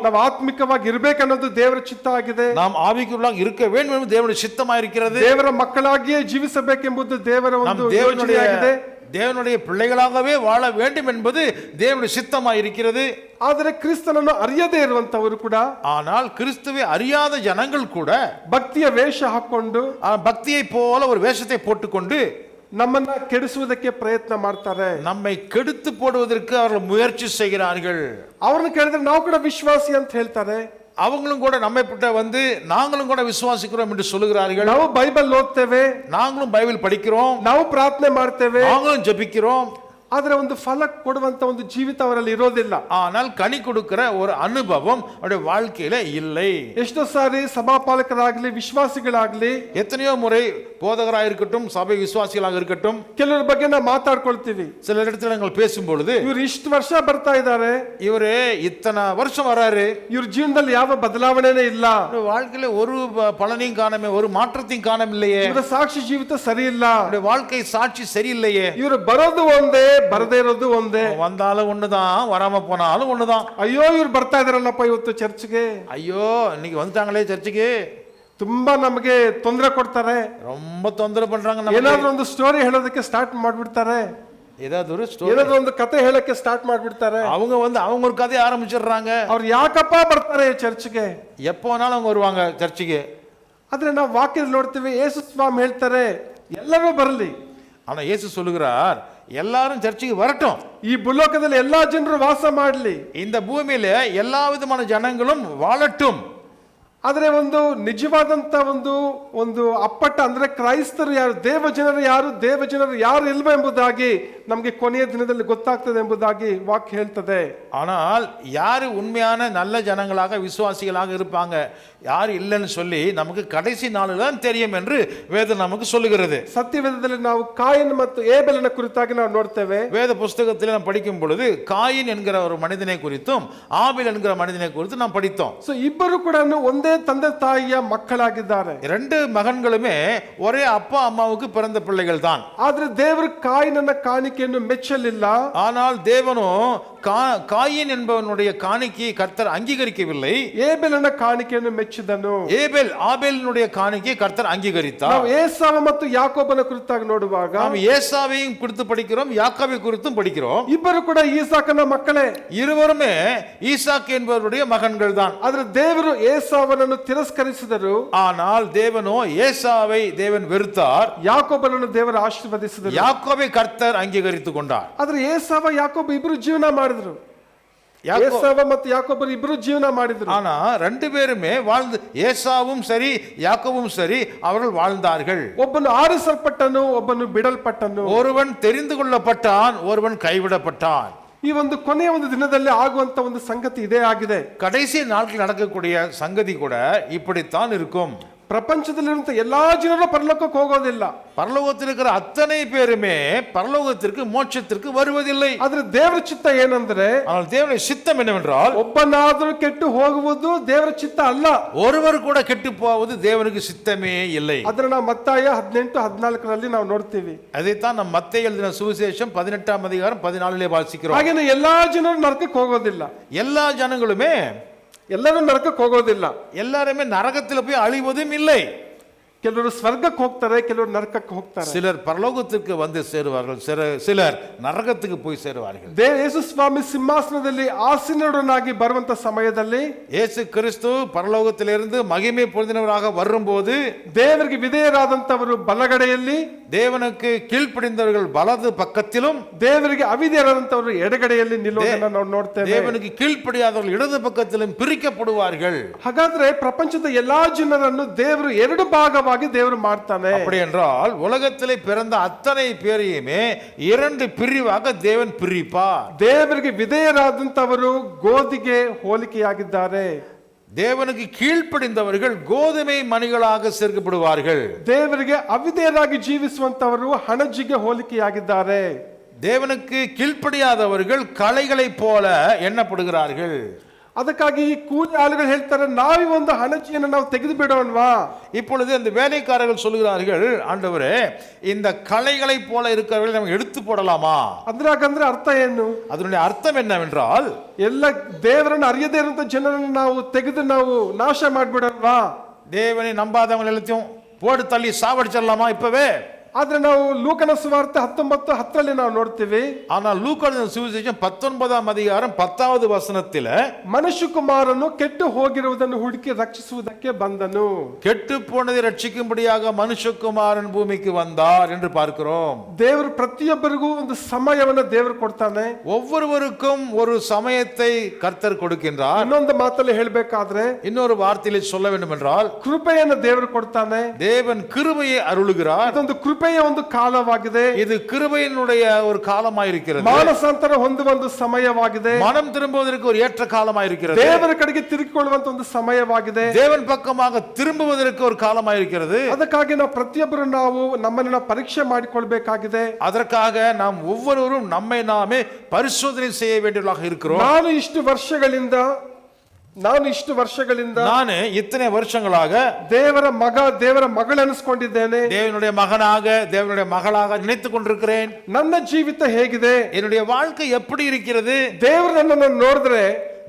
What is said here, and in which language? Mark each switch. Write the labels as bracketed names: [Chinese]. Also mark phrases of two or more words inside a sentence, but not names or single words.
[Kannada] ನಾವು ಆತ್ಮಿಕವಾಗಿ ಇರಬೇಕನ್ನೋದು ದೇವರ ಚಿತ್ತ ಆಗಿದೆ. [Tamil] நாம் ஆவிக்குரியவர்களாக இருக்க வேண்டும் என்று தேவனுடைய சித்தமாக இருக்கிறது. [Kannada] ದೇವರ ಮಕ್ಕಳಾಗಿಯೇ ಜೀವಿಸಬೇಕೆಂಬುದು ದೇವರ ಒಂದು ಯೋಜನೆಯಾಗಿದೆ. [Tamil] தேவனுடைய பிள்ளைகளாகவே வாழ வேண்டும் என்பது தேவனுடைய சித்தமாக இருக்கிறது. [Kannada] ಆದರೆ ಕ್ರಿಸ್ತನನ್ನು ಅರಿಯದೇ ಇರುವಂತವರು ಕೂಡ, [Tamil] ஆனால் கிறிஸ்துவை அறியாத ஜனங்கள் கூட [Kannada] ಭಕ್ತಿಯ ವೇಷ ಹಾಕೊಂಡು, [Tamil] பக்தியை போல ஒரு வேஷத்தை போட்டுக்கொண்டு [Kannada] ನಮ್ಮನ್ನ ಕೆಡಿಸುವುದಕ್ಕೆ ಪ್ರಯತ್ನ ಮಾಡ್ತಾರೆ, [Tamil] நம்மை கெடுத்து போடுவதற்கு அவர்கள் முயற்சி செய்கிறார்கள். [Kannada] ಅವ್ರನ್ನ ಕೇಳಿದ್ರೆ ನಾವು ಕೂಡ ವಿಶ್ವಾಸಿ ಅಂತ ಹೇಳ್ತಾರೆ, [Tamil] அவங்களும் கூட நம்மை பட்ட வந்து நாங்களும் கூட விசுவாசிக்கிறோம் என்று சொல்லுகிறார்கள். [Kannada] ನಾವು ಬೈಬಲ್ ಓದ್ತೇವೆ, [Tamil] நாங்களும் பைபிள் படிக்கிறோம், [Kannada] ನಾವು ಪ್ರಾರ್ಥನೆ ಮಾಡ್ತೇವೆ, [Tamil] நாங்களும் ஜெபிக்கிறோம், [Kannada] ಆದ್ರೆ ಒಂದು ಫಲ ಕೊಡುವಂತ ಒಂದು ಜೀವಿತ ಅವರಲ್ಲಿ ಇರೋದಿಲ್ಲ. [Tamil] ஆனால் கனி கொடுக்கிற ஒரு அனுபவம் அவருடைய வாழ்க்கையில இல்லை. [Kannada] ಎಷ್ಟೋ ಸಾರಿ ಸಭಾಪಾಲಕರಾಗ್ಲಿ ವಿಶ್ವಾಸಿಗಳಾಗ್ಲಿ [Tamil] எத்தனையோ முறை போதகராக இருக்கட்டும், சபை விசுவாசிகளாக இருக்கட்டும், [Kannada] ಕೆಲವರ ಬಗ್ಗೆ ನಾವು ಮಾತಾಡ್ಕೊಳ್ತೀವಿ. [Tamil] சில இடத்துல நாங்கள் பேசும் பொழுது, [Kannada] ಇವ್ರು ಇಷ್ಟು ವರ್ಷ ಬರ್ತಾ ಇದ್ದಾರೆ, [Tamil] இவரு இத்தனை வருஷம் வராரு, [Kannada] ಇವ್ರ ಜೀವನದಲ್ಲಿ ಯಾವ ಬದಲಾವಣೆನೇ ಇಲ್ಲ, [Tamil] வாழ்க்கையில ஒரு பலனையும் காணமே, ஒரு மாற்றத்தையும் காணவில்லையே, [Kannada] ಇವರ ಸಾಕ್ಷಿ ಜೀವಿತ ಸರಿ ಇಲ್ಲ, [Tamil] வாழ்க்கை சாட்சி சரியில்லையே, [Kannada] ಇವರು ಬರೋದು ಒಂದೇ ಬರದೇ ಇರೋದು ಒಂದೇ, [Tamil] வந்தாலும் ஒண்ணுதான், வராம போனாலும் ஒண்ணுதான். [Kannada] ಅಯ್ಯೋ ಇವ್ರು ಬರ್ತಾ ಇದಾರಲ್ಲಪ್ಪ ಇವತ್ತು ಚರ್ಚ್ಗೆ, [Tamil] ஐயோ இன்னைக்கு வந்துட்டாங்களே சர்ச்சுக்கு, [Kannada] ತುಂಬಾ ನಮಗೆ ತೊಂದರೆ ಕೊಡ್ತಾರೆ, [Tamil] ரொம்ப தொந்தரவு பண்றாங்க, [Kannada] ಏನಾದ್ರೂ ಒಂದು ಸ್ಟೋರಿ ಹೇಳೋದಕ್ಕೆ ಸ್ಟಾರ್ಟ್ ಮಾಡ್ಬಿಡ್ತಾರೆ, [Tamil] ஏதாவது ஒரு ஸ்டோரி [Kannada] ಏನಾದ್ರು ಒಂದು ಕತೆ ಹೇಳಕ್ಕೆ ಸ್ಟಾರ್ಟ್ ಮಾಡ್ಬಿಡ್ತಾರೆ. [Tamil] அவங்க ஒரு கதையை ಆರಂಭಿச்சிடுறாங்க. [Kannada] ಅವ್ರು ಯಾಕಪ್ಪ ಬರ್ತಾರೆ ಚರ್ಚ್ಗೆ? [Tamil] எப்போ வேணாலும் அவங்க வருவாங்க சர்ச்சுக்கு. [Kannada] ಆದ್ರೆ ನಾವು ವಾಕ್ಯದಲ್ಲಿ ನೋಡ್ತೀವಿ ಯೇಸು ಸ್ವಾಮಿ ಹೇಳ್ತಾರೆ ಎಲ್ಲರೂ ಬರಲಿ. [Tamil] ஆனா இயேசு சொல்லுகிறார் எல்லாரும் சர்ச்சுக்கு வரட்டும். [Kannada] ಈ ಭೂಲೋಕದಲ್ಲಿ ಎಲ್ಲಾ ಜನರು ವಾಸ ಮಾಡಲಿ. [Tamil] இந்த பூமியில எல்லா விதமான ஜனங்களும் வாழட்டும். [Kannada] ಆದ್ರೆ ಒಂದು ನಿಜವಾದಂತ ಒಂದು ಅಪ್ಪಟ ಅಂದ್ರೆ ಕ್ರೈಸ್ತರು ಯಾರು, ದೇವಜನರು ಯಾರು, ದೇವಜನರು ಯಾರು ಇಲ್ವ ಎಂಬುದಾಗಿ ನಮಗೆ ಕೊನೆಯ ದಿನದಲ್ಲಿ ಗೊತ್ತಾಗ್ತದೆ ಎಂಬುದಾಗಿ ವಾಕ್ಯ ಹೇಳ್ತದೆ. [Tamil] ஆனால் யாரு உண்மையான நல்ல ஜனங்களாக விசுவாசிகளாக இருப்பாங்க யார் இல்லைன்னு சொல்லி நமக்கு கடைசி நாளில் தான் தெரியும் என்று வேதம் நமக்கு சொல்லுகிறது. [Kannada] ಸತ್ಯವೇದದಲ್ಲಿ ನಾವು ಕಾಯಿನ್ ಮತ್ತು ಏಬೆಲನ ಕುರಿತಾಗಿ ನಾವು ನೋಡ್ತೇವೆ. [Tamil] வேத புஸ்தகத்தில் நாம் படிக்கும் பொழுது காயின் என்கிற ஒரு மனிதனை குறித்தும் ஆபேல் என்கிற மனிதனை குறித்தும் நாம் படித்தோம். [Kannada] ಸೊ ಇಬ್ಬರು ಕೂಡ ಒಂದೇ ತಂದೆ ತಾಯಿಯ ಮಕ್ಕಳಾಗಿದ್ದಾರೆ. [Tamil] ரெண்டு மகன்களுமே ஒரே அப்பா அம்மாவுக்கு பிறந்த பிள்ளைகள் தான். [Kannada] ಆದ್ರೆ ದೇವರು ಕಾಯಿನನ ಕಾಣಿಕೆಯನ್ನು ಮೆಚ್ಚಲಿಲ್ಲ. [Tamil] ஆனால் தேவனோ காயின் என்பவனுடைய காணிக்கையை கர்த்தர் அங்கீகரிக்கவில்லை. [Kannada] ಏಬೆಲನ ಕಾಣಿಕೆಯನ್ನು ಮೆಚ್ಚಿದನು. [Tamil] ஆபேலினுடைய காணிக்கையை கர்த்தர் அங்கீகரித்தார். [Kannada] ನಾವು ಏಸಾವ ಮತ್ತು ಯಾಕೋಬನ ಕುರಿತಾಗಿ ನೋಡುವಾಗ [Tamil] நாம் ஏசாவையும் குறித்து படிக்கிறோம், யாக்கோபை குறித்தும் படிக்கிறோம். [Kannada] ಇಬ್ಬರು ಕೂಡ ಈಸಾಕನ ಮಕ್ಕಳೇ. [Tamil] இருவருமே ஈசாக்கு என்பவருடைய மகன்கள் தான். [Kannada] ಆದ್ರೆ ದೇವರು ಏಸಾವನನ್ನು ತಿರಸ್ಕರಿಸಿದರು. [Tamil] ஆனால் தேவனோ ஏசாவை தேவன் வெறுத்தார். [Kannada] ಯಾಕೋಬನನ್ನು ದೇವರು ಆಶೀರ್ವದಿಸಿದರು. [Tamil] யாக்கோபை கர்த்தர் அங்கீகரித்துக் கொண்டார். [Kannada] ಆದ್ರೆ ಏಸಾವ ಯಾಕೋಬ ಇಬ್ಬರು ಜೀವನ ಮಾಡಿದ್ರು. ஏசாவ ಮತ್ತು ಯಾಕೋಬರು ಇಬ್ಬರು ಜೀವನ ಮಾಡಿದ್ರು. [Tamil] ஆனா ரெண்டு பேருமே வாழ்ந்து, ஏசாவும் சரி யாக்கோபும் சரி அவர்கள் வாழ்ந்தார்கள். [Kannada] ಒಬ್ಬನು ಆರಿಸಲ್ಪಟ್ಟನು, ಒಬ್ಬನು ಬಿಡಲ್ಪಟ್ಟನು. [Tamil] ஒருவன் தெரிந்து கொள்ளப்பட்டான், ஒருவன் கைவிடப்பட்டான். [Kannada] ಈ ಒಂದು ಕೊನೆಯ ಒಂದು ದಿನದಲ್ಲಿ ಆಗುವಂತ ಒಂದು ಸಂಗತಿ ಇದೇ ಆಗಿದೆ. [Tamil] கடைசி நாட்கள் நடக்கக்கூடிய சங்கதி கூட இப்படித்தான் இருக்கும். [Kannada] ಪ್ರಪಂಚದಲ್ಲಿರುವಂತ ಎಲ್ಲಾ ಜನರು ಪರಲೋಕಕ್ಕೆ ಹೋಗೋದಿಲ್ಲ. [Tamil] பரலோகத்தில் இருக்கிற அத்தனை பேருமே பரலோகத்திற்கு மோட்சத்திற்கு வருவதில்லை. [Kannada] ಆದ್ರೆ ದೇವರ ಚಿತ್ತ ಏನಂದ್ರೆ, [Tamil] ஆனால் தேவனுடைய சித்தம் என்னவென்றால் [Kannada] ಒಬ್ಬನಾದರೂ ಕೆಟ್ಟು ಹೋಗುವುದು ದೇವರ ಚಿತ್ತ ಅಲ್ಲ. [Tamil] ஒருவர் கூட ಕೆಟ್ಟು போவது தேவனுக்கு சித்தமே இல்லை. [Kannada] ಅದನ್ನ ನಾವು ಮತ್ತಾಯ 18:14 ನಾವು ನೋಡ್ತೀವಿ. [Tamil] அதைத்தான் நாம் மத்தேயு எழுதின சுவிசேஷம் 18ஆம் அதிகாரம் 14 வாசிக்கிறோம். [Kannada] ಹಾಗೇನೆ ಎಲ್ಲಾ ಜನರು ನರಕಕ್ಕೆ ಹೋಗೋದಿಲ್ಲ. [Tamil] எல்லா ஜனங்களுமே [Kannada] ಎಲ್ಲರೂ ನರಕಕ್ಕೆ ಹೋಗೋದಿಲ್ಲ. [Tamil] எல்லாருமே நரகத்தில் போய் அழிவதும் இல்லை. [Kannada] ಕೆಲವರು ಸ್ವರ್ಗಕ್ಕೆ ಹೋಗ್ತಾರೆ, ಕೆಲವರು ನರಕಕ್ಕೆ ಹೋಗ್ತಾರೆ. [Tamil] சிலர் பரலோகத்திற்கு வந்து சேருவார்கள், சிலர் நரகத்துக்கு போய் சேருவார்கள். [Kannada] ಯೇಸು ಸ್ವಾಮಿ ಸಿಂಹಾಸನದಲ್ಲಿ ಆಸೀನನಾಗಿ ಬರುವಂತ ಸಮಯದಲ್ಲಿ [Tamil] இயேசு கிறிஸ்து பரலோகத்திலிருந்து மகிமை பொருந்தினவராக வரும்போது [Kannada] ದೇವರಿಗೆ ವಿಧೇಯರಾದಂತವರು ಬಲಗಡೆಯಲ್ಲಿ, [Tamil] தேவனுக்கு கீழ்ப்படிந்தவர்கள் வலது பக்கத்திலும், [Kannada] ದೇವರಿಗೆ ಅವಿಧೇಯರಾದಂತವರು ಎಡಗಡೆಯಲ್ಲಿ ನಿಲ್ಲುವುದನ್ನು ನಾವು ನೋಡ್ತೇವೆ. [Tamil] தேவனுக்கு கீழ்ப்படியாதவர்கள் இடது பக்கத்திலும் பிரிக்கப்படுவார்கள். [Kannada] ಹಾಗಾದ್ರೆ ಪ್ರಪಂಚದ ಎಲ್ಲಾ ಜನರನ್ನು ದೇವರು ಎರಡು ಭಾಗವಾಗಿ ದೇವರು ಮಾಡ್ತಾನೆ. [Tamil] அப்படி என்றால் உலகத்திலே பிறந்த அத்தனை பேரையுமே இரண்டு பிரிவாக தேவன் பிரிப்பார். [Kannada] ದೇವರಿಗೆ ವಿಧೇಯರಾದಂತವರು ಗೋಧಿಗೆ ಹೋಲಿಕೆಯಾಗಿದ್ದಾರೆ. [Tamil] தேவனுக்கு கீழ்ப்படிந்தவர்கள் கோதுமை மணிகளாக சேர்க்கப்படுவார்கள். [Kannada] ದೇವರಿಗೆ ಅವಿಧೇಯರಾಗಿ ಜೀವಿಸುವಂತವರು ಹಣಜಿಗೆ ಹೋಲಿಕೆಯಾಗಿದ್ದಾರೆ. [Tamil] தேவனுக்கு கீழ்ப்படியாதவர்கள் களைகளைப் போல எண்ணப்படுகிறார்கள். [Kannada] ಅದಕ್ಕಾಗಿ ಈ ಕೂಲಿ ಆಳುಗಳು ಹೇಳ್ತಾರೆ, ನಾವೀ ಒಂದು ಹಣಜಿಯನ್ನು ನಾವು ತೆಗೆದು ಬಿಡೋಣವಾ? [Tamil] இப்பொழுது அந்த வேலைக்காரர்கள் சொல்கிறார்கள், ஆண்டவரே இந்த களைகளைப் போல இருக்கிறவர்களை நம்ம எடுத்து போடலாமா? [Kannada] ಅದ್ರಾಗಂದ್ರೆ ಅರ್ಥ ಏನು? [Tamil] அதனுடைய அர்த்தம் என்னவென்றால் [Kannada] ಎಲ್ಲ ದೇವರನ್ನು ಅರಿಯದೇ ಇರುವಂತ ಜನರನ್ನು ನಾವು ತೆಗೆದು ನಾವು ನಾಶ ಮಾಡ್ಬಿಡೋಣವಾ? [Tamil] தேவனை நம்பாதவங்க எல்லாத்தையும் போட்டு தள்ளி சாவடிச்சிடலாமா இப்பவே? [Kannada] ಆದ್ರೆ ನಾವು ಲೂಕನ ಸುವಾರ್ತೆ 19:10 ನಾವು ನೋಡ್ತೀವಿ. [Tamil] ஆனால் லூக்கா சுவிசேஷம் 19ஆம் அதிகாரம் 10வது வசனத்தில் [Kannada] ಮನುಷ್ಯಕುಮಾರನು ಕೆಟ್ಟು ಹೋಗಿರುವುದನ್ನು ಹುಡುಕಿ ರಕ್ಷಿಸುವುದಕ್ಕೆ ಬಂದನು. [Tamil] கெட்டு போனதை ரட்சிக்கும்படியாக மனுஷகுமாரன் பூமிக்கு வந்தார் என்று பார்க்கிறோம். [Kannada] ದೇವರು ಪ್ರತಿಯೊಬ್ಬರಿಗೂ ಒಂದು ಸಮಯವನ್ನು ದೇವರು ಕೊಡ್ತಾನೆ. [Tamil] ஒவ்வொருவருக்கும் ஒரு சமயத்தை கர்த்தர் கொடுக்கின்றார். [Kannada] ಇನ್ನೊಂದು ಮಾತಲ್ಲಿ ಹೇಳಬೇಕಾದ್ರೆ, [Tamil] இன்னொரு வார்த்தையிலே சொல்ல வேண்டும் என்றால் [Kannada] ಕೃಪೆಯನ್ನು ದೇವರು ಕೊಡ್ತಾನೆ. [Tamil] தேவன் கிருபையை அருளுகிறார். [Kannada] ಇದೊಂದು ಕೃಪೆಯ ಒಂದು ಕಾಲವಾಗಿದೆ. [Tamil] இது கிருபையினுடைய ஒரு காலமாயிருக்கிறது. [Kannada] ಮಾನಸಾಂತರ ಹೊಂದುವ ಒಂದು ಸಮಯವಾಗಿದೆ. [Tamil] மனம் திரும்புவதற்கு ஒரு ஏற்ற காலமாயிருக்கிறது. [Kannada] ದೇವರ ಕಡೆಗೆ ತಿರುಗಿಕೊಳ್ಳುವಂತ ಒಂದು ಸಮಯವಾಗಿದೆ. [Tamil] தேவன் பக்கமாக திரும்புவதற்கு ஒரு காலமாயிருக்கிறது. [Kannada] ಅದಕ್ಕಾಗಿ ನಾವು ಪ್ರತಿಯೊಬ್ಬರು ನಾವು ನಮ್ಮನ್ನು ಪರೀಕ್ಷೆ ಮಾಡಿಕೊಳ್ಳಬೇಕಾಗಿದೆ. [Tamil] அதற்காக நாம் ஒவ்வொருவரும் நம்மை நாமே பரிசோதனை செய்ய வேண்டியவர்களாக இருக்கிறோம். [Kannada] ನಾನು ಇಷ್ಟು ವರ್ಷಗಳಿಂದ [Tamil] ನಾನು இத்தனை வருஷங்களாக [Kannada] ದೇವರ ಮಗ, ದೇವರ ಮಗಳು ಅನಿಸ್ಕೊಂಡಿದ್ದೇನೆ. [Tamil] தேவனுடைய மகனாக, தேவனுடைய மகளாக நினைத்துக் கொண்டிருக்கிறேன். [Kannada] ನನ್ನ ಜೀವಿತ ಹೇಗಿದೆ? [Tamil] என்னுடைய வாழ்க்கை எப்படி இருக்கிறது? [Kannada] ದೇವರು ನನ್ನನ್ನು ನೋಡಿದ್ರೆ